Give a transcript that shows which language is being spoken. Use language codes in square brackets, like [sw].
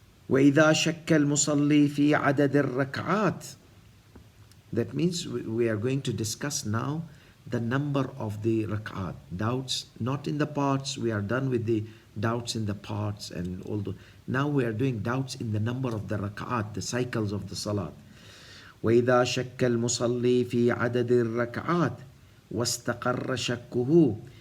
[ar] وإذا شك المصلي في عدد الركعات. [en] That means we are going to discuss now the number of the rak'at. Doubts not in the parts. We are done with the doubts in the parts and all the. Now we are doing doubts in the number of the rak'at, the cycles of the salat. [ar] وإذا شك المصلي في عدد الركعات واستقر شكه.